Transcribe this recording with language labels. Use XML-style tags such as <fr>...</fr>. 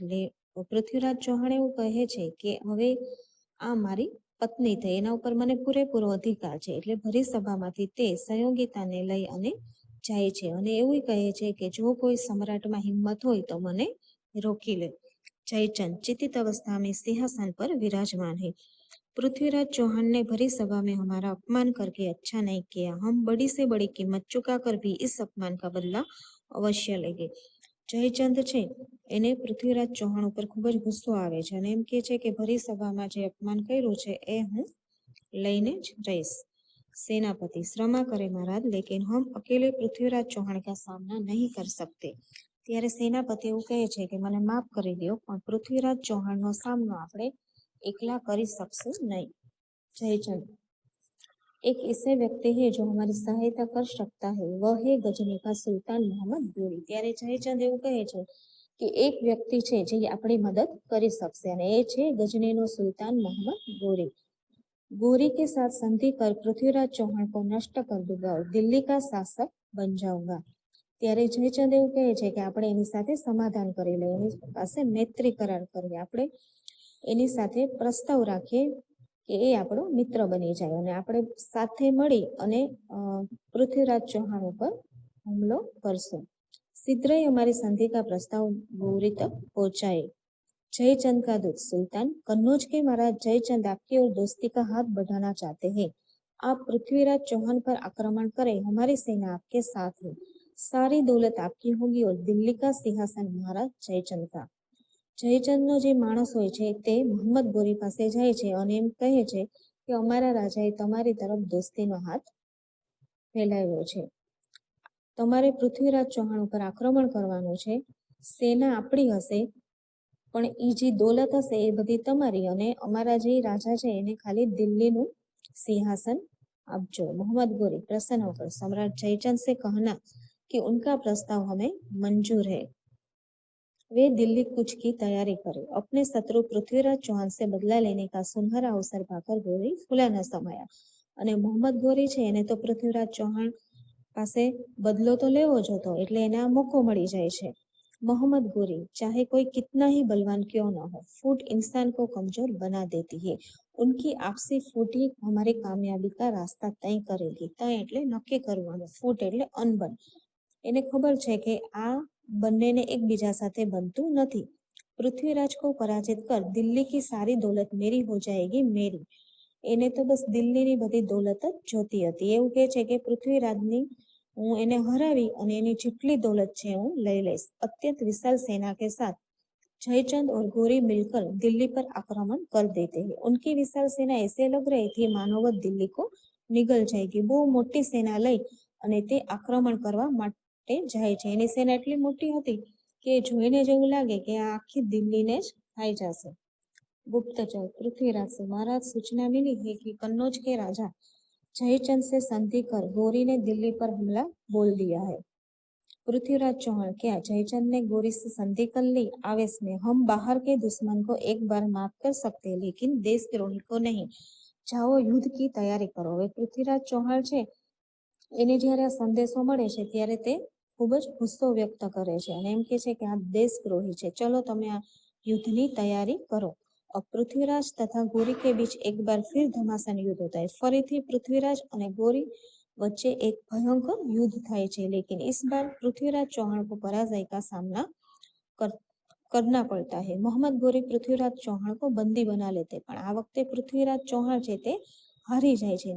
<gu>એટલે પૃથ્વીરાજ ચૌહાણ એવું કહે છે કે હવે આ મારી પત્ની થઈ, એના ઉપર મને પૂરેપૂરો અધિકાર છે. એટલે ભરી સભામાંથી તે સંયોગિતાને લઈ અને જાય છે અને એવું કહે છે કે જો કોઈ સમ્રાટમાં હિંમત હોય તો મને રોકી લે.</gu> <hi>जयचंद चितित अवस्था में सिंहासन पर विराजमान है। पृथ्वीराज चौहान ने भरी सभा में हमारा अपमान करके अच्छा नहीं किया। हम बड़ी से बड़ी कीमत चुका कर भी इस अपमान का बदला अवश्य लेंगे।</hi> <gu>જયચંદ છે એને પૃથ્વીરાજ ચૌહાણ ઉપર ખૂબ જ ગુસ્સો આવે છે અને એમ કે છે કે ભરી સભામાં જે અપમાન કર્યું છે એ હું લઈને જ રહીશ.</gu> <hi>सेनापति श्रमा करे महाराज, लेकिन हम अकेले पृथ्वीराज चौहान का सामना नहीं कर सकते.</hi> <gu>ત્યારે સેનાપતિ એવું કહે છે કે મને માફ કરી દો, પણ પૃથ્વીરાજ ચૌહાણનો સામનો આપણે એકલા કરી શકશું નહીં.</gu> <hi>जयचंद एक ऐसे व्यक्ति है जो हमारी सहायता कर सकता है, वह है गजनी का सुल्तान मोहम्मद गोरी.</hi> <gu>ત્યારે જયચંદ એવું કહે છે કે એક વ્યક્તિ છે જે આપણી મદદ કરી શકશે અને એ છે ગજનીનો સુલતાન મોહમ્મદ गोरी.</gu> <hi>गोरी के साथ संधि कर पृथ्वीराज चौहान को नष्ट कर दूंगा और दिल्ली का शासक बन जाऊंगा.</hi> <gu>ત્યારે જયચંદ એવું કહે છે કે આપણે એની સાથે સમાધાન કરી લઈએ, એની પાસે મૈત્રી કરાર કરીએ, આપણે એની સાથે પ્રસ્તાવ રાખીએ કે એ આપણો મિત્ર બની જાય અને આપણે સાથે મળી અને પૃથ્વીરાજ ચૌહાણ ઉપર હુમલો કરશું.</gu> <hi>शीघ्र ही हमारी संधि का प्रस्ताव गोरी तक पहुंचाए. जयचंद का दूत सुल्तान, कन्नौज के महाराज जयचंद आपकी और दोस्ती का हाथ बढ़ाना चाहते हैं. आप पृथ्वीराज चौहान पर आक्रमण करें, हमारी सेना आपके साथ है. सारी दौलत आपकी होगी और दिल्ली का सिंहासन महाराज जयचंद का.</hi> <gu>જયચંદનો જે માણસ હોય છે તે મોહમ્મદ ગોરી પાસે જાય છે અને એમ કહે છે કે અમારા રાજાએ તમારી તરફ દોસ્તીનો હાથ ફેલાવ્યો છે, તમારે પૃથ્વીરાજ ચૌહાણ ઉપર આક્રમણ કરવાનું છે. સેના આપણી હશે પણ એ જે દોલત હશે એ બધી તમારી, અને અમારા જે રાજા છે એને ખાલી દિલ્હીનું સિંહાસન આપજો.</gu> <hi>मोहम्मद गोरी प्रसन्न होकर सम्राट जयचंद से कहना कि उनका प्रस्ताव हमें मंजूर है, वे दिल्ली कूच की तैयारी करें. अपने शत्रु पृथ्वीराज चौहान से बदला लेने का सुनहरा अवसर पाकर गोरी फूला न समाया.</hi> <gu>અને મોહમ્મદ ગોરી છે એને તો પૃથ્વીરાજ ચૌહાણ પાસે બદલો તો લેવો જ હતો, એટલે એને આ મોકો મળી જાય છે.</gu> <hi>मोहम्मद गोरी चाहे कोई कितना ही बलवान क्यों न हो, फूट इंसान को कमजोर बना देती है. उनकी आपसी फूट ही हमारी कामयाबी का रास्ता तय करेगी.</hi> <gu>तय એટલે નક્કી કરવાનું, ફૂટ એટલે અનબન. એને ખબર છે કે આ બંનેને એકબીજા સાથે બનતું નથી.</gu> <hi>પૃથ્વીરાજ को पराजित कर दिल्ली की सारी दौलत मेरी हो जाएगी मेरी.</hi> <gu>એને તો બસ દિલ્હીની બધી દौलत જ જોતી હતી. એવું કહે છે કે પૃથ્વીરાજની હું એને હરાવી અને એની જેટલી દौलत છે હું લઈ લઈશ.</gu> <hi>અત્યંત विशाल सेना के साथ जयचंद और गोरी मिलकर दिल्ली पर आक्रमण कर देते हैं. उनकी विशाल सेना ऐसे लग रही थी मानो वो दिल्ली को निगल जाएगी.</hi> <gu>બહુ મોટી સેના લઈ અને તે આક્રમણ કરવા માટે જાય છે. એની સેના એટલી મોટી હતી કે જોઈને જેવું લાગે કે આ આખી દિલ્હીને જ ખાઈ જશે.</gu> <hi>गुप्तचर पृथ्वीराज से महाराज सूचना मिली है कि कन्नौज के राजा जयचंद से संधि कर गोरी ने दिल्ली पर हमला बोल दिया है. पृथ्वीराज चौहान, क्या जयचंद ने गोरी से संधि कर ली? आवेश में, हम बाहर के दुश्मन को एक बार माफ कर सकते हैं लेकिन देशद्रोही को नहीं. जाओ युद्ध की तैयारी करो.</hi> <gu>હવે પૃથ્વીરાજ ચૌહાણ છે એને જ્યારે આ સંદેશો મળે છે ત્યારે તે ખૂબ જ ગુસ્સો વ્યક્ત કરે છે અને એમ કે છે કે આ દેશદ્રોહી છે, ચલો તમે આ યુદ્ધની તૈયારી કરો.</gu> <hi>अब पृथ्वीराज तथा गोरी के बीच एक बार फिर घमासान युद्ध होता है.</hi> <gu>ફરીથી પૃથ્વીરાજ અને ગોરી वच्चे एक भयंकर युद्ध थाय छे,</gu> <hi>लेकिन इस बार पृथ्वीराज चौहान को पराजय का सामना करना पड़ता है. मोहम्मद गोरी पृथ्वीराज चौहान को बंदी बना लेते,</hi> <gu>पण आ वखते पृथ्वीराज चौहान छे ते हारी जाय छे.</gu>